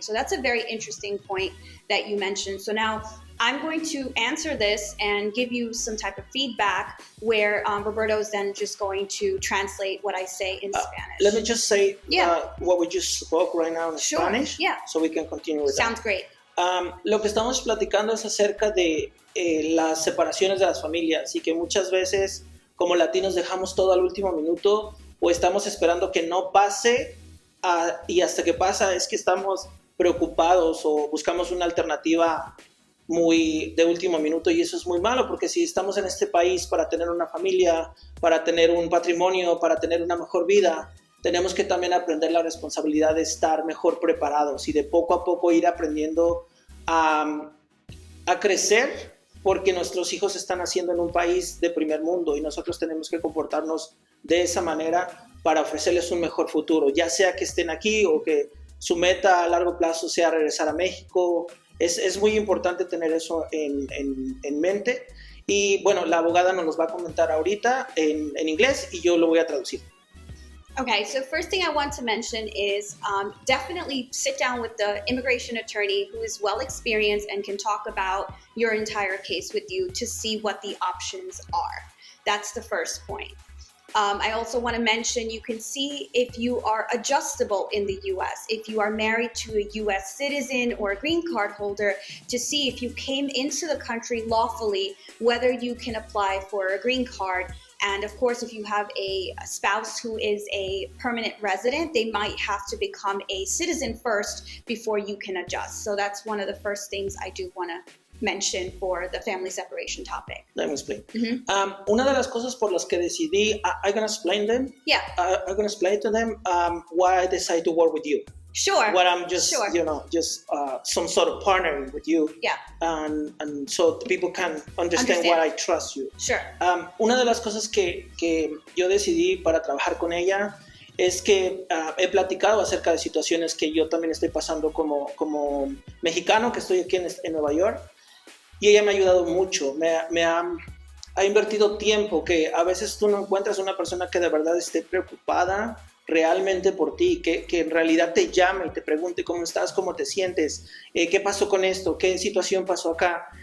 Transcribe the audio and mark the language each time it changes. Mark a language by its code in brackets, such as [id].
[en] So that's a very interesting point that you mentioned. So now I'm going to answer this and give you some type of feedback where Roberto is then just going to translate what I say in Spanish. Let me just say what we just spoke right now in Spanish, so we can continue with Sounds great. [es] Lo que estamos platicando es acerca de las separaciones de las familias y que muchas veces como latinos dejamos todo al último minuto o estamos esperando que no pase y hasta que pasa es que estamos preocupados o buscamos una alternativa muy de último minuto, y eso es muy malo porque si estamos en este país para tener una familia, para tener un patrimonio, para tener una mejor vida, tenemos que también aprender la responsabilidad de estar mejor preparados y de poco a poco ir aprendiendo a crecer, porque nuestros hijos están naciendo en un país de primer mundo y nosotros tenemos que comportarnos de esa manera para ofrecerles un mejor futuro, ya sea que estén aquí o que su meta a largo plazo sea regresar a México. Es muy importante tener eso en mente. Y bueno, la abogada nos los va a comentar ahorita en inglés y yo lo voy a traducir. [en] Okay, so first thing I want to mention is definitely sit down with the immigration attorney who is well experienced and can talk about your entire case with you to see what the options are. That's the first point. I also want to mention you can see if you are adjustable in the U.S., if you are married to a U.S. citizen or a green card holder, to see if you came into the country lawfully, whether you can apply for a green card. And of course, if you have a spouse who is a permanent resident, they might have to become a citizen first before you can adjust. So that's one of the first things I do want to mention for the family separation topic. Let me explain. [es] Una de las cosas por las que decidí, [en] I'm going to explain them. Yeah. I'm going to explain to them why I decided to work with you. Sure. What I'm just, sure. just some sort of partnering with you. Yeah. And so the people can understand why I trust you. Sure. [es] Una de las cosas que yo decidí para trabajar con ella es que he platicado acerca de situaciones que yo también estoy pasando como mexicano, que estoy aquí en Nueva York, y ella me ha ayudado mucho, ha invertido tiempo, que a veces tú no encuentras una persona que de verdad esté preocupada realmente por ti, que en realidad te llame y te pregunte cómo estás, cómo te sientes, qué pasó con esto, qué situación pasó acá.